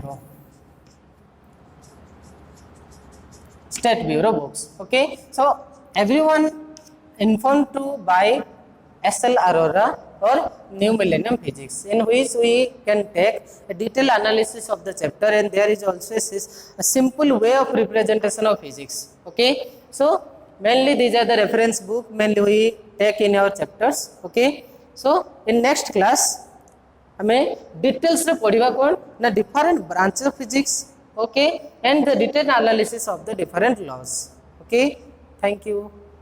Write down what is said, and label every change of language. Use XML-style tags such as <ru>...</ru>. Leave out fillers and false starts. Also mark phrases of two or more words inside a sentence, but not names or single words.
<en>Bureau books okay so everyone informed to buy SL Aurora or New Millennium Physics in which we can take a detailed analysis of the chapter and there is also a simple way of representation of physics okay so mainly these are the reference book mainly we take in our chapters okay so in next class</en> <or>ହମେ details ରେ ପଢ଼ିବା କୋନ ନା</or> <en>different branches of physics okay and the detailed analysis of the different laws okay thank you</en>